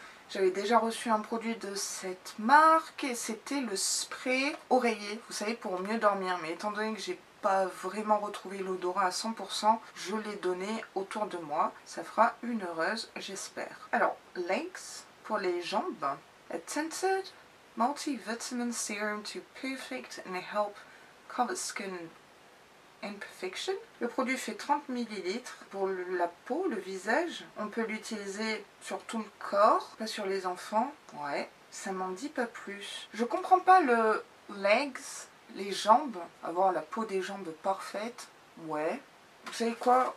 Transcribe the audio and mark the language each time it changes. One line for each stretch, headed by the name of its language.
French: J'avais déjà reçu un produit de cette marque et c'était le spray oreiller, vous savez, pour mieux dormir. Mais étant donné que j'ai pas vraiment retrouvé l'odorat à 100%, je l'ai donné autour de moi. Ça fera une heureuse, j'espère. Alors, legs, pour les jambes.
English: A tinted multivitamin serum to perfect and help cover skin imperfection.
French: Le produit fait 30 ml pour la peau, le visage. On peut l'utiliser sur tout le corps, pas sur les enfants. Ouais, ça m'en dit pas plus. Je comprends pas le legs, les jambes, avoir la peau des jambes parfaite. Ouais. Vous savez quoi?